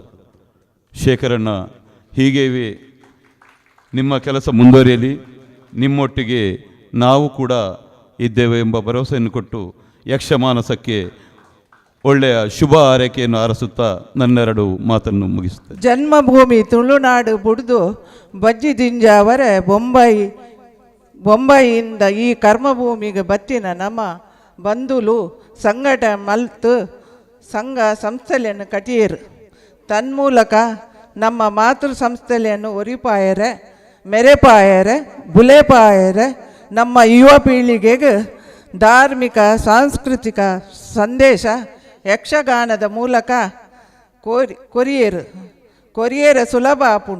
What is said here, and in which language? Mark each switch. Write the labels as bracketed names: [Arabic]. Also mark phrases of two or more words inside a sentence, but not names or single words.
[Kannada] ಶೇಖರಣ್ಣ, ಹೀಗೆಯೇ ನಿಮ್ಮ ಕೆಲಸ ಮುಂದುವರಿಯಲಿ, ನಿಮ್ಮೊಟ್ಟಿಗೆ ನಾವು ಕೂಡ ಇದ್ದೇವೆ ಎಂಬ ಭರವಸೆಯನ್ನು ಕೊಟ್ಟು ಯಕ್ಷಮಾನಸಕ್ಕೆ ಒಳ್ಳೆಯ ಶುಭ ಹಾರೈಕೆಯನ್ನು ಹಾರಸುತ್ತಾ ನನ್ನೆರಡು ಮಾತನ್ನು ಮುಗಿಸುತ್ತೇನೆ. [Tulu] ಜನ್ಮಭೂಮಿ ತುಳುನಾಡು ಬುಡ್ದು ಬಜ್ಜಿದಿಂಜಾವರೆ ಬೊಂಬೈಯಿಂದ ಈ ಕರ್ಮಭೂಮಿಗೆ ಬತ್ತಿನ ನಮ್ಮ ಬಂಧುಲು ಸಂಘಟ ಮಲ್ತು ಸಂಘ ಸಂಸ್ಥೆಯನ್ನು ಕಟಿಯರು. ತನ್ಮೂಲಕ ನಮ್ಮ ಮಾತೃ ಸಂಸ್ಥೆಯನ್ನು ಒರಿಪಾಯರೆ, ಮೆರೆಪಾಯರೆ, ಬುಲೆಪಾಯರೆ ನಮ್ಮ ಯುವ ಪೀಳಿಗೆಗೆ ಧಾರ್ಮಿಕ ಸಾಂಸ್ಕೃತಿಕ ಸಂದೇಶ ಯಕ್ಷಗಾನದ ಮೂಲಕ ಕೊರಿಯರ ಸುಲಭ ಆಪುಂಡು.